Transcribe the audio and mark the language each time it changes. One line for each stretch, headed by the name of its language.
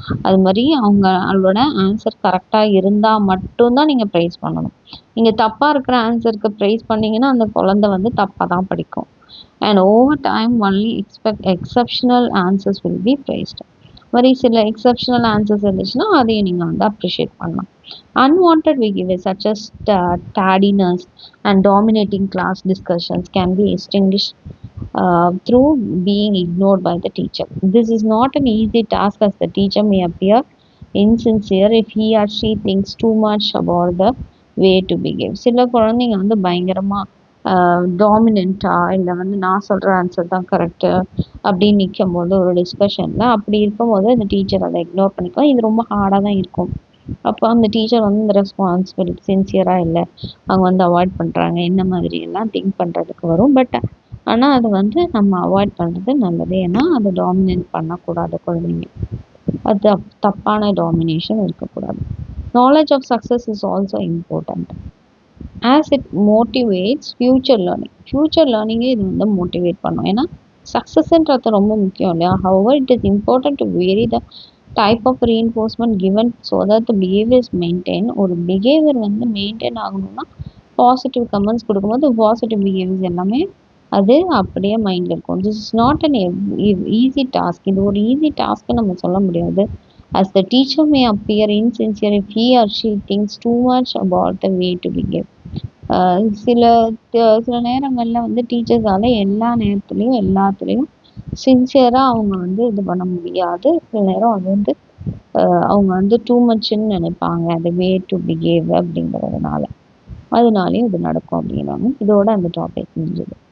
Tamil: அது மாதிரி அவங்களோட ஆன்சர் கரெக்டாக இருந்தால் மட்டும்தான் நீங்கள் ப்ரைஸ் பண்ணணும். நீங்கள் தப்பாக இருக்கிற ஆன்சருக்கு ப்ரைஸ் பண்ணிங்கன்னா அந்த குழந்தை வந்து தப்பாக தான் படிக்கும்.
English: And over time only exceptional answers will be praised.
Tamil: மாதிரி சில எக்ஸப்ஷனல் ஆன்சர்ஸ் இருந்துச்சுன்னா அதையும் நீங்கள் வந்து அப்ரிஷியேட் பண்ணலாம்.
English: Unwanted behavior such as tardiness and dominating class discussions can be extinguished through being ignored by the teacher. This is not an easy task as the teacher may appear insincere if he or she thinks too much about the way to behave.
Tamil: சில குழந்தைங்க வந்து பயங்கரமாக டாமினண்ட்டாக இல்லை வந்து நான் சொல்கிற answer தான் correct அப்படின்னு நிற்கும் போது ஒரு டிஸ்கஷனில் அப்படி இருக்கும்போது அந்த டீச்சர் அதை இக்னோர் பண்ணிக்கலாம். இது ரொம்ப ஹார்டாக தான் இருக்கும். அப்போ அந்த டீச்சர் வந்து இந்த ரெஸ்பான்சிபிலிட்டி சின்சியராக இல்லை, அவங்க வந்து அவாய்ட் பண்ணுறாங்க, இந்த மாதிரி எல்லாம் திங்க் பண்ணுறதுக்கு வரும். பட் ஆனால் அது வந்து நம்ம அவாய்ட் பண்ணுறது நல்லது. ஏன்னா அதை டாமினேட் பண்ணக்கூடாது குழந்தைங்க. அது தப்பான டாமினேஷன் இருக்கக்கூடாது.
English: Knowledge of success is also important as it motivates future learning.
Tamil: Future லேர்னிங்கே இது வந்து மோட்டிவேட் பண்ணும். ஏன்னா சக்ஸஸ்ன்றது ரொம்ப முக்கியம் இல்லையா.
English: However it is important to vary the type of reinforcement given so that the behaviour is maintain.
Tamil: ஒரு behaviour வந்து maintain ஆகணும்னா பாசிட்டிவ் கமெண்ட்ஸ் கொடுக்கும்போது பாசிட்டிவ் பிஹேவியர்ஸ் எல்லாமே அது அப்படியே மைண்டில் இருக்கும்.
English: This is not an easy task.
Tamil: இது ஒரு ஈஸி டாஸ்க்கு நம்ம சொல்ல முடியாது.
English: as the teacher may appear insincere if he or she thinks too much about the way to behave.
Tamil: சில நேரங்களில் வந்து டீச்சர்ஸால் எல்லா நேரத்துலையும் எல்லாத்துலேயும் சின்சியராக அவங்க வந்து இது பண்ண முடியாது. சில நேரம் அது வந்து அவங்க வந்து டூ மச்ன்னு நினைப்பாங்க அந்த வே டு பிஹேவ் அப்படிங்கிறதுனால, அதனாலேயும் இது நடக்கும் அப்படிங்கிறாங்க. இதோட அந்த டாபிக் முடிஞ்சது.